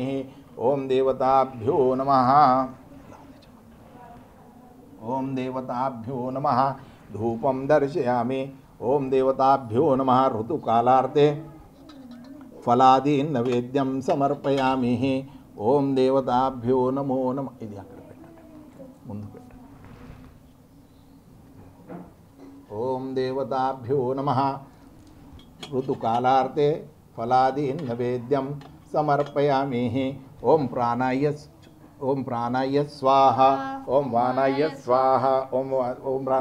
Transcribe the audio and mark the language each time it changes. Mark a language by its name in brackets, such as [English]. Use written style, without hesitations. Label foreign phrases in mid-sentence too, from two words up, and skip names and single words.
[Sanskrit] ओम देवताभ्यो नमः। ओम देवताभ्यो नमः। धूपं दर्शयामि। ओम देवताभ्यो नमः। ऋतुकालार्थे फलादि नैवेद्यं समर्पयामि। ओम देवताभ्यो नमो नमः। [Telugu] ఇది అక్కడ పెట్టండి, ముందు పెట్టండి। [Sanskrit] ओम देवताभ्यो नमः। ऋतुकालार्थे फलादि नैवेद्यं समर्पयामि। ओम प्राणाय स्वाहा। ओम वाणाय स्वाहा। ओम प्राणाय स्वाहा।